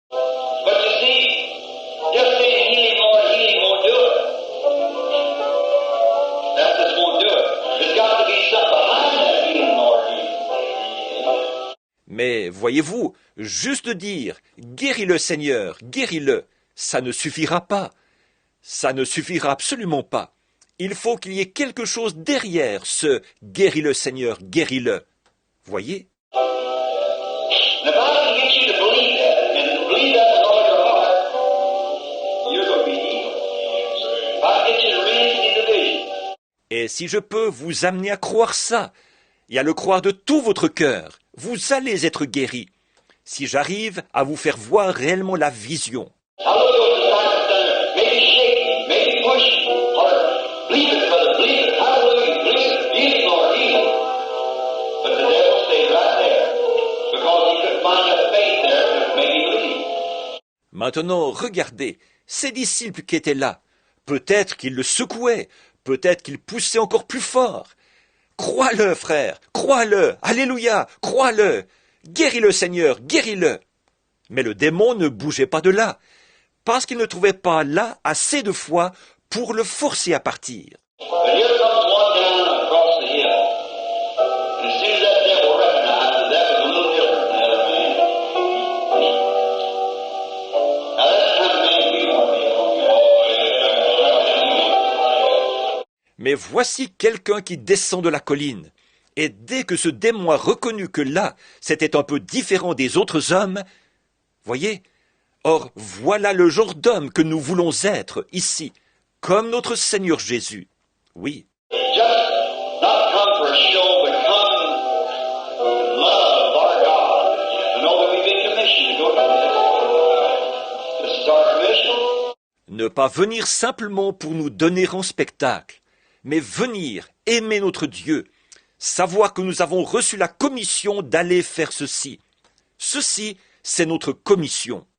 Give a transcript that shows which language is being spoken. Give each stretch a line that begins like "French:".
English: But you see, just saying healing, Lord, healing won't do it. That just won't do it. There's got to be something behind that healing, Lord, healing.
French: Mais voyez-vous, juste dire « Guéris-le, Seigneur, guéris-le », ça ne suffira pas. Ça ne suffira absolument pas. Il faut qu'il y ait quelque chose derrière ce « Guéris-le, Seigneur, guéris-le ». Voyez?
English: And if I can get you to believe that, and believe that with all your heart, you're going to be healed. If I can get you to really see the vision,
French: Et si je peux vous amener à croire ça, et à le croire de tout votre cœur, vous allez être guéris. Si j'arrive à vous faire voir réellement la vision.
English: I look at those disciples down there, maybe shaking, maybe pushing, or believe it, brother, believe it, hallelujah, believe it, healing, Lord, healing. But the devil stayed right there, because he couldn't find that faith there to make him believe.
French: Maintenant, regardez, ces disciples qui étaient là, peut-être qu'ils le secouaient, peut-être qu'ils poussaient encore plus fort. Crois-le, frère, crois-le, alléluia, crois-le, guéris-le, Seigneur, guéris-le. Mais le démon ne bougeait pas de là, parce qu'il ne trouvait pas là assez de foi pour le forcer à partir.
English: But here comes one down across the hill. And as soon as that devil recognized that that was a little different than the other man. Now that's the kind of man we want to be.
French: Mais voici quelqu'un qui descend de la colline. Et dès que ce démon a reconnu que là, c'était un peu différent des autres hommes, voyez, or voilà le genre d'homme que nous voulons être ici, comme notre Seigneur Jésus. Oui.
English: Just not come for a show, but come in love of our God. To know that we've been commissioned to go to this. This is our commission.
French: Ne pas venir simplement pour nous donner en spectacle, mais venir aimer notre Dieu, savoir que nous avons reçu la commission d'aller faire ceci. Ceci, c'est notre commission.